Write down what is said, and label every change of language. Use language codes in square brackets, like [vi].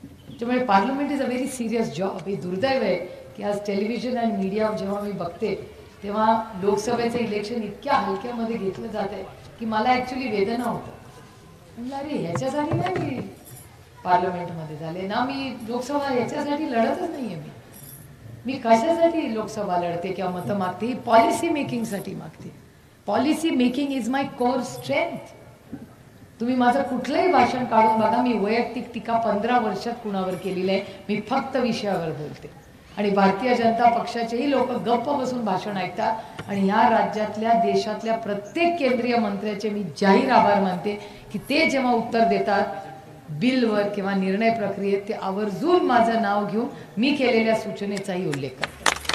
[mr] त्यामुळे [en] Parliament is a very serious job. [mr] हे दुर्दैव आहे की आज टेलिव्हिजन आणि मीडिया जेव्हा मी बघते तेव्हा लोकसभेचं इलेक्शन इतक्या हलक्यामध्ये घेतलं जात आहे की मला ॲक्च्युली वेदना होतं. म्हणलं अरे ह्याच्यासाठी नाही मी पार्लमेंटमध्ये झाले ना, मी लोकसभा ह्याच्यासाठी लढतच नाही आहे. मी कशासाठी लोकसभा लढते किंवा मतं मागते, ही पॉलिसी मेकिंगसाठी मागते. [en] Policy making is my core strength. [mr] तुम्ही माझं कुठलंही भाषण काढून बघा, मी वैयक्तिक टीका 15 वर्षात कुणावर केलेली आहे. मी फक्त विषयावर बोलते. आणि भारतीय जनता पक्षाचेही लोक गप्प बसून भाषण ऐकतात. आणि ह्या राज्यातल्या देशातल्या प्रत्येक केंद्रीय मंत्र्याचे मी जाहीर आभार मानते की ते जेव्हा उत्तर देतात बिलवर किंवा निर्णय प्रक्रियेत, ते आवर्जून माझं नाव घेऊन मी केलेल्या सूचनेचाही उल्लेख करतात.